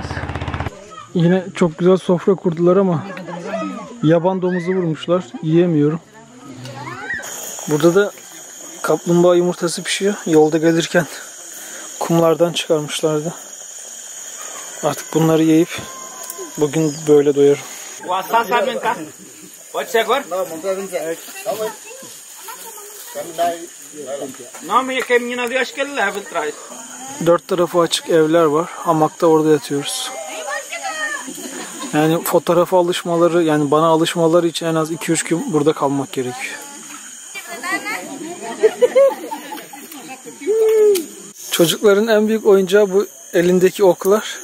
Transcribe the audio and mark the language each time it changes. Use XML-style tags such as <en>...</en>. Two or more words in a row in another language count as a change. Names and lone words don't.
<tr>Yine çok güzel sofra kurdular ama yaban domuzu vurmuşlar. Yiyemiyorum. Burada da kaplumbağa yumurtası pişiyor. Yolda gelirken kumlardan çıkarmışlardı. Artık bunları yiyip bugün böyle doyarım.</tr> <pt>O assado sabe vem cá. Pode ser agora? Não, mas aquele menino ali, acho que ele leva de trás.</pt> <tr>4 tarafı açık evler var. Hamakta orada yatıyoruz. Yani fotoğrafa alışmaları, yani bana alışmaları için en az 2-3 gün burada kalmak gerekiyor. Çocukların en büyük oyuncağı bu elindeki oklar.</tr>